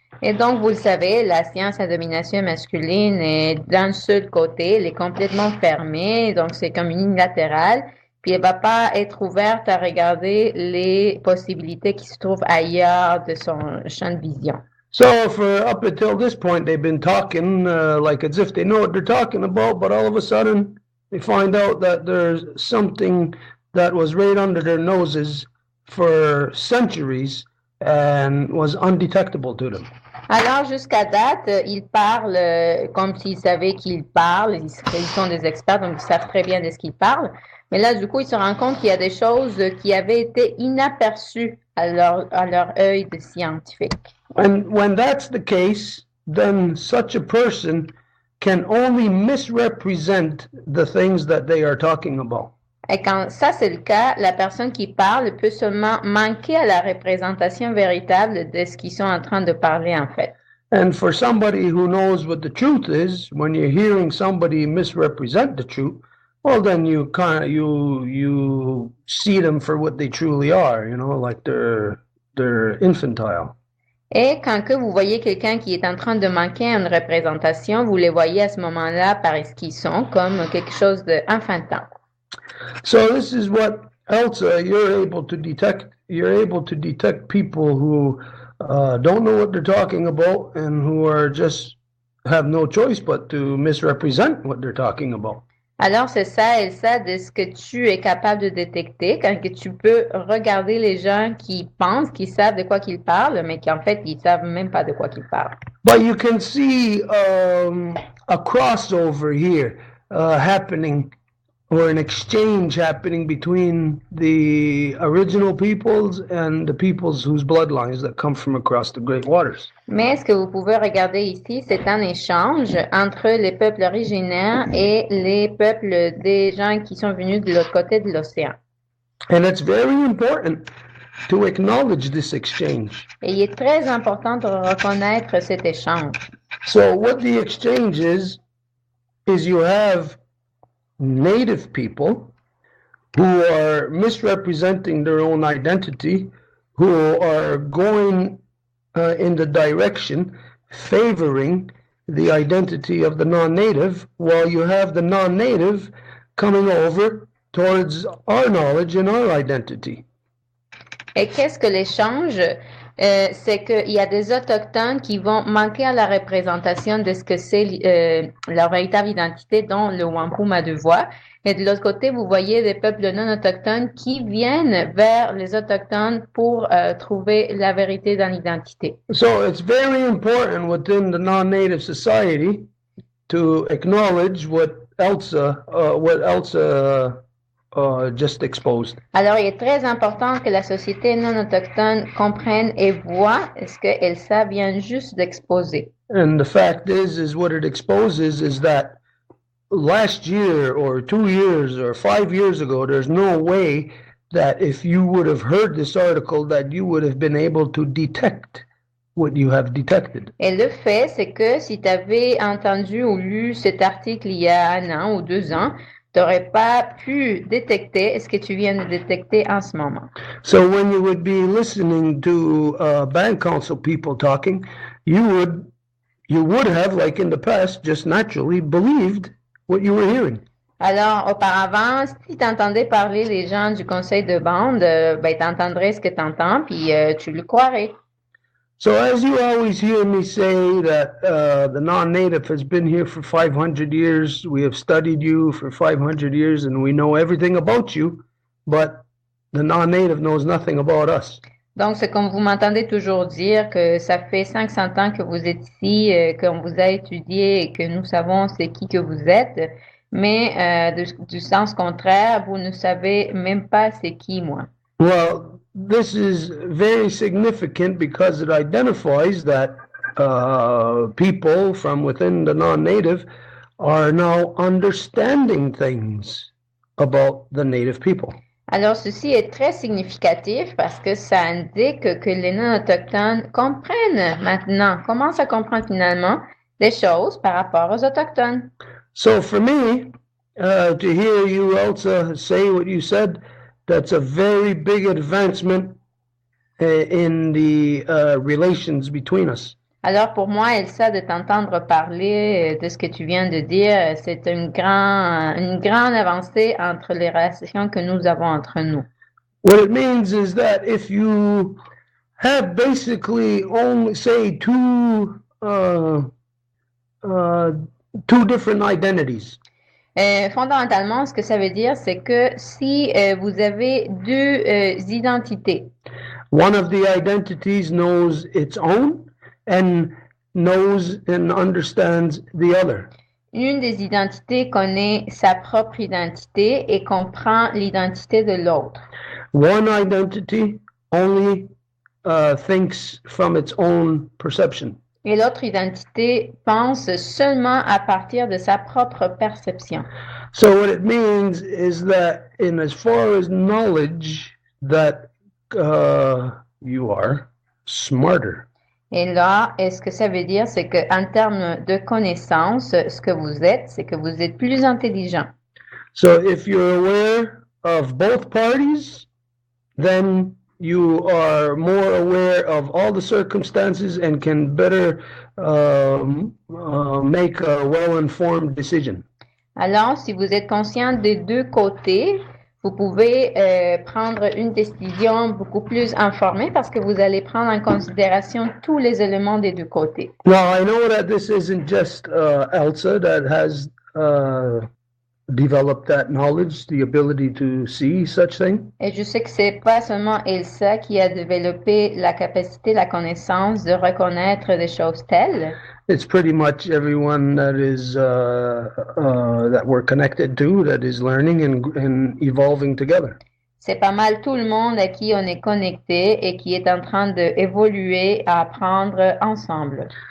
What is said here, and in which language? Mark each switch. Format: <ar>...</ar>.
<fr>Et donc, vous le savez, la science à domination masculine est d'un seul côté, elle est complètement fermée, donc c'est comme unilatéral, puis elle va pas être ouverte à regarder les possibilités qui se trouvent ailleurs de son champ de vision.</fr> <en>So for up until this point, they've been talking like as if they know what they're talking about, but all of a sudden they find out that there's something that was right under their noses for centuries and was undetectable to them.</en> <fr>Alors, jusqu'à date, ils parlent comme s'ils savaient qu'ils parlent. Ils sont des experts, donc ils savent très bien de ce qu'ils parlent. Mais là, du coup, ils se rendent compte qu'il y a des choses qui avaient été inaperçues à leur œil de scientifique.</fr> <en>And when that's the case, then such a person can only misrepresent the things that they are talking about.</en> <fr>Et quand ça c'est le cas, la personne qui parle peut seulement manquer à la représentation véritable de ce qu'ils sont en train de parler en fait.</fr> <en>And for somebody who knows what the truth is, when you're hearing somebody misrepresent the truth, well, then you see them for what they truly are, you know, like they're infantile.</en> <fr>Et quand que vous voyez quelqu'un qui est en train de manquer à une représentation, vous les voyez à ce moment-là par ce qu'ils sont, comme quelque chose d'enfantin.</fr> <en>So this is what Elsa, you're able to detect. You're able to detect people who don't know what they're talking about and who are just have no choice but to misrepresent what they're talking about.</en> <fr>Alors c'est ça, Elsa, de ce que tu es capable de détecter, quand que tu peux regarder les gens qui pensent qu'ils savent de quoi qu'ils parlent, mais qui en fait ils savent même pas de quoi qu'ils parlent.</fr> <en>But you can see a crossover here happening. Or an exchange happening between the original peoples and the peoples whose bloodlines that come from across the great waters.</en> <fr>Mais ce que vous pouvez regarder ici, c'est un échange entre les peuples originaires et les peuples des gens qui sont venus de l'autre côté de l'océan.</fr> <en>And it's very important to acknowledge this exchange.</en> <fr>Et il est très important de reconnaître cet échange.</fr> <en>So what the exchange is you have Native people who are misrepresenting their own identity, who are going in the direction favoring the identity of the non-native, while you have the non-native coming over towards our knowledge and our identity.</en> <fr>Et qu'est-ce que l'échange? C'est qu'il y a des autochtones qui vont manquer à la représentation de ce que c'est leur véritable identité, dont le Wampum à deux voix. Et de l'autre côté, vous voyez des peuples non autochtones qui viennent vers les autochtones pour trouver la vérité dans l'identité.</fr> <en>So it's very important within the non-native society to acknowledge what Elsa just exposed.</en> <fr>Alors, il est très important que la société non autochtone comprenne et voit ce que Elsa vient juste d'exposer.</fr> <en>And the fact is what it exposes is that last year or 2 years or 5 years ago, there's no way that if you would have heard this article that you would have been able to detect what you have detected.</en> <fr>Et le fait, c'est que si tu avais entendu ou lu cet article il y a 1 an ou 2 ans, tu n'aurais pas pu détecter ce que tu viens de détecter en ce moment.</fr> <en>So when you would be listening to band council people talking, you would have, like in the past, just naturally believed what you were hearing.</en> <fr>Alors, auparavant, si tu entendais parler les gens du conseil de bande, ben, tu entendrais ce que tu entends, puis tu le croirais.</fr> <en>So as you always hear me say that the non-native has been here for 500 years, we have studied you for 500 years and we know everything about you, but the non-native knows nothing about us.</en> <fr>Donc, c'est comme vous m'entendez toujours dire que ça fait 500 ans que vous êtes ici, qu'on vous a étudié et que nous savons c'est qui que vous êtes, mais du sens contraire, vous ne savez même pas c'est qui moi.</fr> <en>Well, this is very significant because it identifies that people from within the non-native are now understanding things about the native people.</en> <fr>Alors, ceci est très significatif parce que ça indique que les non-autochtones comprennent maintenant, commencent à comprendre finalement les choses par rapport aux autochtones.</fr> <en>So for me, to hear you, Elsa, say what you said, that's a very big advancement in the relations between us.</en> <fr>Alors, pour moi, Elsa, de t'entendre parler de ce que tu viens de dire, c'est une grande avancée entre les relations que nous avons entre nous.</fr> <en>What it means is that if you have basically only, say, two different identities.</en> <fr>Fondamentalement, ce que ça veut dire, c'est que si vous avez deux identités,</fr> <en>one of the identities knows its own and knows and understands the other.</en> <fr>Une des identités connaît sa propre identité et comprend l'identité de l'autre.</fr> <en>One identity only thinks from its own perception.</en> <fr>Et l'autre identité pense seulement à partir de sa propre perception.</fr> <en>So what it means is that in as far as knowledge, that you are smarter.</en> <fr>Et là, ce que ça veut dire, c'est qu'en termes de connaissance, ce que vous êtes, c'est que vous êtes plus intelligent.</fr> <en>So if you're aware of both parties, then you are more aware of all the circumstances and can better make a well-informed decision.</en> <fr>Alors, si vous êtes conscient des deux côtés, vous pouvez prendre une décision beaucoup plus informée parce que vous allez prendre en considération tous les éléments des deux côtés.</fr> <en>Now, I know that this isn't just Elsa that has developed that knowledge, the ability to see such things.</en> <fr>Et je sais que c'est pas seulement Elsa qui a développé la capacité, la connaissance de reconnaître des choses telles.</fr> <en>It's pretty much everyone that is that we're connected to, that is learning and evolving together.</en> <fr>C'est pas mal tout le monde à qui on est connecté et qui est en train d'évoluer, à apprendre ensemble.</fr>